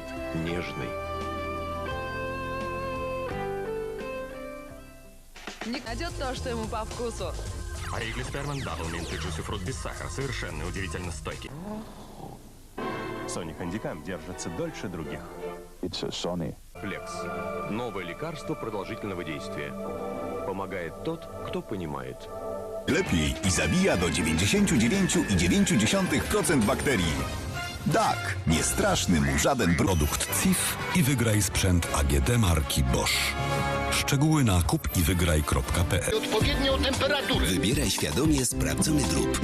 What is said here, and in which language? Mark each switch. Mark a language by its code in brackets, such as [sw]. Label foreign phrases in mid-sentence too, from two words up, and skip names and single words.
[ru] Нежный. Ник найдет то, что ему по вкусу. Ригли Сперман Дабл Минт и Джуси Фрут без сахара. Совершенно удивительно стойкий. Sony Handicam держится дольше других. [en] It's a Sony. [ru] Флекс. Новое лекарство продолжительного действия. Помогает тот, кто понимает. [pl] Lepiej i zabija do 99,9% bakterii. Tak, nie straszny mu żaden produkt CIF i wygraj sprzęt AGD marki Bosch. Szczegóły na kupiwygraj.pl. Odpowiednią temperaturę. Wybieraj świadomie sprawdzony drób.